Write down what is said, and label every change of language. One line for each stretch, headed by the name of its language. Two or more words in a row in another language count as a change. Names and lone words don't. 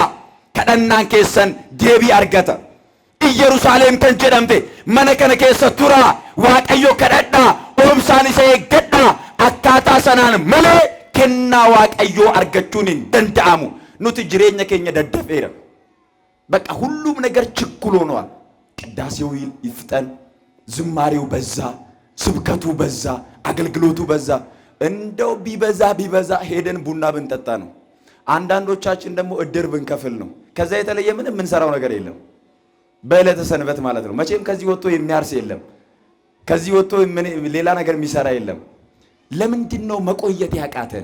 Oromo: Kadhannaan keessan deebii argata. Yerusaalem kan jedhamte mana kana keessa tura. Waaqayyo kadhadhaa, oomsaan isa eeggadhaa. Akkaataa sanaan malee kennaa Waaqayyoo argachuun hin danda'amu. Nuti jireenya keenya daddafeera.
Amharic: በቃ ሁሉም ነገር ችኩል ሆኗል። ቅዳሴው ይፍጠን፣ ዝማሬው በዛ፣ ስብከቱ በዛ፣ አገልግሎቱ በዛ። እንደው ቢበዛ ሄደን ቡና ብንጠጣ ነው። አንዳንዶቻችን ደግሞ እድር ብንከፍል ነው። ከዛ የተለየ ምንም የምንሰራው ነገር የለም። በዕለተ ሰንበት ማለት ነው። መቼም ከዚህ ወጥቶ የሚያርስ የለም። ከዚህ ወጥቶ ሌላ ነገር የሚሰራ የለም። ለምንድን ነው መቆየት ያቃተን?